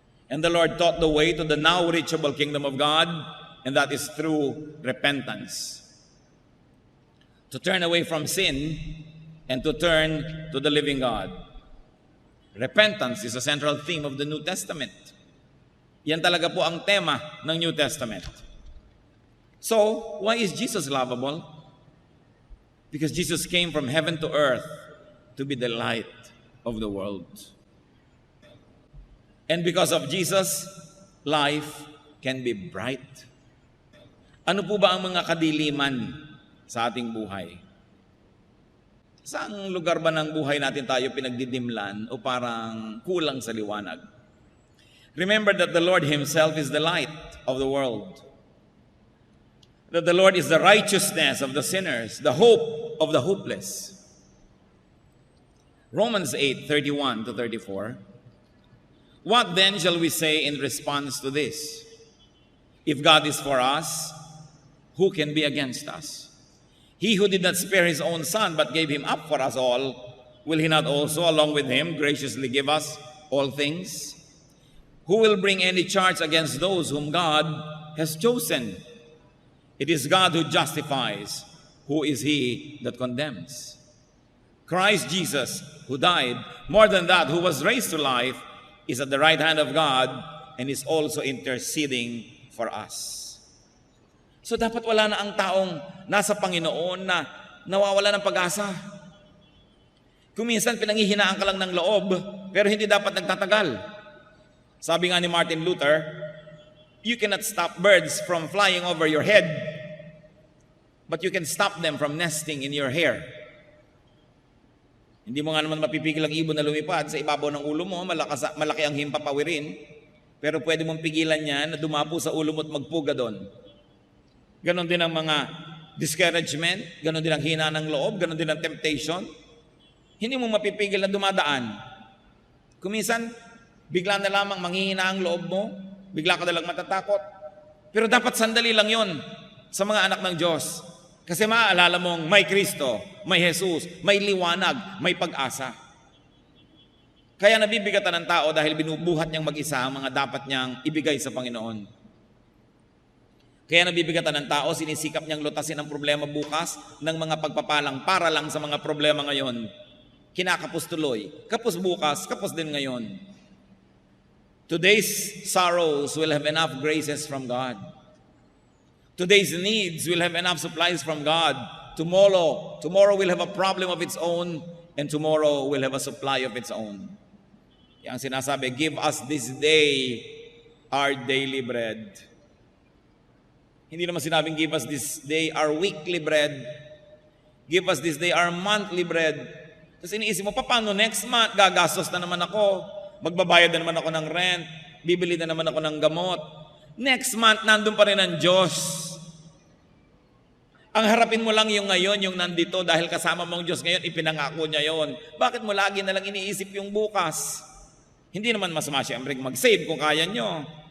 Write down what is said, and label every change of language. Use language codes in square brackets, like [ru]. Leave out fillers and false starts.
[en] And the Lord taught the way to the now reachable kingdom of God, and that is through repentance. To turn away from sin and to turn to the living God. Repentance is a central theme of the New Testament. [tl] Yan talaga po ang tema ng New Testament. [en] So, why is Jesus lovable? Because Jesus came from heaven to earth to be the light of the world. And because of Jesus, life can be bright. [tl] Ano po ba ang mga kadiliman sa ating buhay? Saang lugar ba ng buhay natin tayo pinagdidimlan o parang kulang sa liwanag? [en] Remember that the Lord Himself is the light of the world. That the Lord is the righteousness of the sinners, the hope of the hopeless. Romans 8:31 to 34. What then shall we say in response to this? If God is for us, who can be against us? He who did not spare His own Son, but gave Him up for us all, will He not also, along with Him, graciously give us all things? Who will bring any charge against those whom God has chosen? It is God who justifies. Who is he that condemns? Christ Jesus, who died, more than that, who was raised to life, is at the right hand of God and is also interceding for us. [tl] So dapat wala na ang taong nasa Panginoon na nawawala ng pag-asa. Kung minsan pinanghihinaan ka lang ng loob, pero hindi dapat nagtatagal. Sabi nga ni [en] Martin Luther, you cannot stop birds from flying over your head, but you can stop them from nesting in your hair. [tl] Hindi mo nga naman mapipigil ang ibon na lumipad sa ibabaw ng ulo mo, malaki ang himpapawirin, pero pwede mong pigilan yan na dumapo sa ulo mo at magpuga doon. Ganon din ang mga discouragement, ganon din ang hina ng loob, ganon din ang temptation. Hindi mo mapipigil na dumadaan. Kuminsan, bigla na lamang manghihina ang loob mo, bigla ka nalang matatakot. Pero dapat sandali lang yon sa mga anak ng Diyos. Kasi maaalala mong may Kristo, may Jesus, may liwanag, may pag-asa. Kaya nabibigatan ng tao dahil binubuhat niyang mag-isa ang mga dapat niyang ibigay sa Panginoon. Kaya nabibigatan ng tao, sinisikap niyang lutasin ang problema bukas ng mga pagpapalang para lang sa mga problema ngayon. Kinakapos tuloy, kapos bukas, kapos din ngayon. [en] Today's sorrows will have enough graces from God. Today's needs will have enough supplies from God. Tomorrow will have a problem of its own, and tomorrow will have a supply of its own. [tl] Yang sinasabi, [en] give us this day our daily bread. [tl] Hindi naman sinabing [en] give us this day our weekly bread. Give us this day our monthly bread. [tl] Tapos iniisip mo, paano next month? Gagastos na naman ako. Magbabayad na naman ako ng rent. Bibili na naman ako ng gamot. Next month, nandun pa rin ang Diyos. Ang harapin mo lang yung ngayon, yung nandito, dahil kasama mong Diyos ngayon, ipinangako niya yon. Bakit mo lagi na lang iniisip yung bukas? Hindi naman masama siyempre mag-save kung kaya nyo.